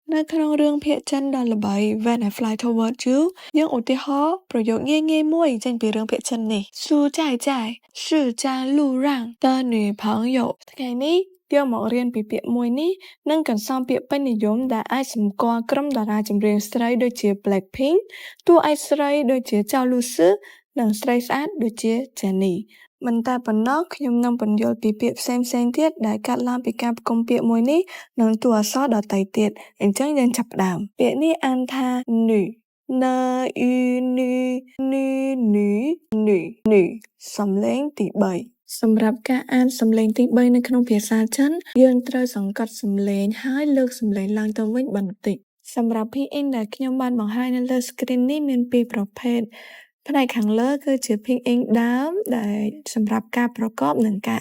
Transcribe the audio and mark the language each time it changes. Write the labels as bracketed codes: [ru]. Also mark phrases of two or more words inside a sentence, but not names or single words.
[km] នៅក្នុងរឿងភាគចិនដ៏ល្បី When I Fly Toward You យើងឧទាហរណ៍ប្រយោគងាយៗមួយចេញពីរឿងភាគចិននេះ [zh] 苏在在是家路让的女朋友 [km] ថ្ងៃនេះយើងមករៀនពីពាក្យមួយនេះនិងកន្សំពាក្យពេញនិយមដែលអាចសម្គាល់ក្រុមតារាចម្រៀងស្រីដូចជា Blackpink តួឯក ស្រីដូចជាចៅលូស៊ឺនិងស្រីស្អាតដូចជា Jennie មិនតែប៉ុណ្ណោះខ្ញុំនឹងពន្យល់ពីពាក្យផ្សេងៗទៀតដែលកាត់ឡើងពីការផ្គុំពាក្យមួយនេះនិងតួអក្សរដទៃទៀតអញ្ចឹងយើងចាប់ផ្ដើមពាក្យនេះអានថា nu n u nu nu nu nu nu សំឡេងទី3សម្រាប់ការអានសំឡេងទី3នៅក្នុងភាសាចិនយើងត្រូវសង្កត់សំឡេងហើយលើកសំឡេងឡើងទៅវិញ បន្តិចសម្រាប់ PN ដែលខ្ញុំបានបង្ហាញនៅលើ screen នេះមានពីរប្រភេទផ្នែកខាងលើគឺជា PN ដើមដែលសម្រាប់ការប្រកបនិងការ